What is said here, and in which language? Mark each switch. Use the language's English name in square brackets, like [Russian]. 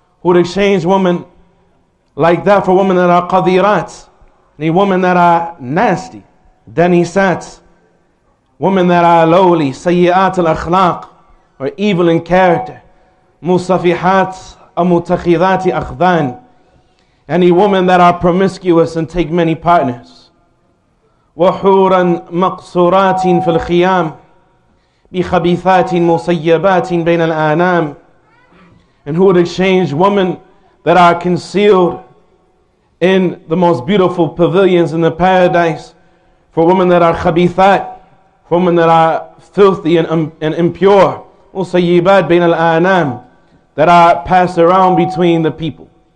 [English] Who would exchange women like that for women that are qadirat, the women that are nasty, danisat, women that are lowly, sayyi'at al-akhlaq, or evil in character, [Arabic] musafihat amutakhidati akhdan, [English] any women that are promiscuous and take many partners. [Arabic] وحورا مقصورات في الخيام بخبيثات مسيبات بين الآنام. [English] And who would exchange women that are concealed in the most beautiful pavilions in the paradise for women that are khabithat, for women that are filthy and impure, [Arabic] musayyibat bain al-anam, [English] that are passed around between the people.